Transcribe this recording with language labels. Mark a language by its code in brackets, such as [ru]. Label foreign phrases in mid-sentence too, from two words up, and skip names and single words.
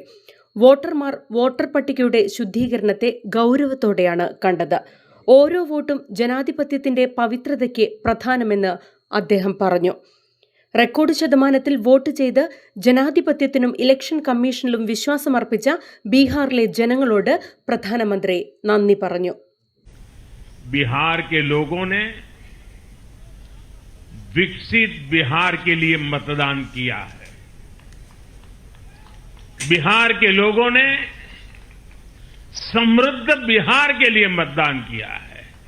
[ml] വോട്ടർമാർ വോട്ടർ പട്ടികയുടെ ശുദ്ധീകരണത്തെ ഗൌരവത്തോടെയാണ് കണ്ടത്. ഓരോ വോട്ടും ജനാധിപത്യത്തിന്റെ പവിത്രതയ്ക്ക് പ്രധാനമെന്ന് അദ്ദേഹം പറഞ്ഞു. റെക്കോർഡ് ശതമാനത്തിൽ വോട്ട് ചെയ്ത് ജനാധിപത്യത്തിനും ഇലക്ഷൻ കമ്മീഷനിലും വിശ്വാസമർപ്പിച്ച ബീഹാറിലെ ജനങ്ങളോട് പ്രധാനമന്ത്രി നന്ദി പറഞ്ഞു. [hi] बिहार के लोगों ने विकसित बिहार के लिए मतदान किया है. बिहार के लोगों ने समृद्ध बिहार के लिए मतदान किया है.